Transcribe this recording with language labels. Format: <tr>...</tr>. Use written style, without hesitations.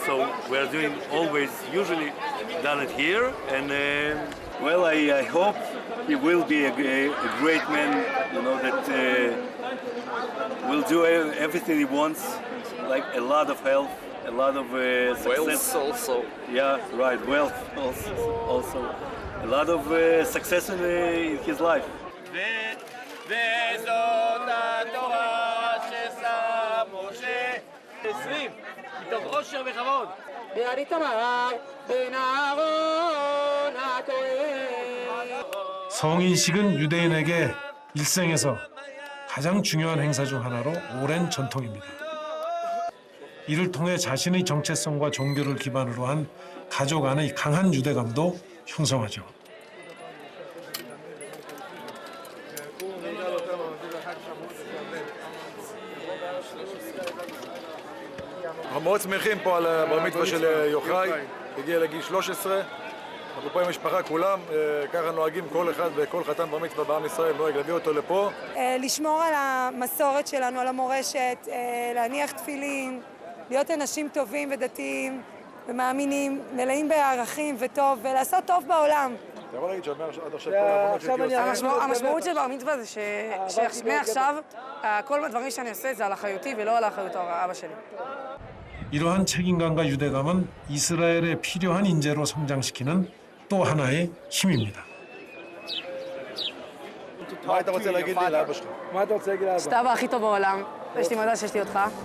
<en>So we're doing usually done it here, and I hope he will be a great man. You know that will do everything he wants, like a lot of health, a lot of success. Wealth also. Yeah, right. Wealth also. A lot of success in his life.</en> <he>וזאת התורה ששם משה 20 מתוך עושר וכבוד ביד איתמר בן אהרון הכהן.</he> <ko>성인식은 유대인에게 일생에서 가장 중요한 행사 중 하나로 오랜 전통입니다. 이를 통해 자신의 정체성과 종교를 기반으로 한 가족 안의 강한 유대감도 형성하죠.</ko> <he>אנחנו מאוד שמחים פה על הבר מצווה של יוחאי, הגיע לגיל 13. אנחנו פה עם משפחה כולם, ככה נוהגים כל אחד וכל חתן בר מצווה בעם ישראל, נוהג להביא אותו לפה. לשמור על המסורת שלנו, על המורשת, להניח תפילין, להיות אנשים טובים ודתיים ומאמינים, מלאים בערכים וטוב, ולעשות טוב בעולם. אתה יכול להגיד שעד עכשיו כל העבודות המשמעות של בר מצווה זה שמעכשיו כל הדברים שאני עושה זה על אחריותי ולא על אחריות אבא שלי.</he> <ko>이러한 책임감과 유대감은 이스라엘에 필요한 인재로 성장시키는 또 하나의 힘입니다.</ko> <he>מה אתה רוצה להגיד לי לאבא שלך? מה אתה רוצה להגיד לאבא? שאתה האבא הכי טוב בעולם, יש לי מזל שיש לי אותך.</he>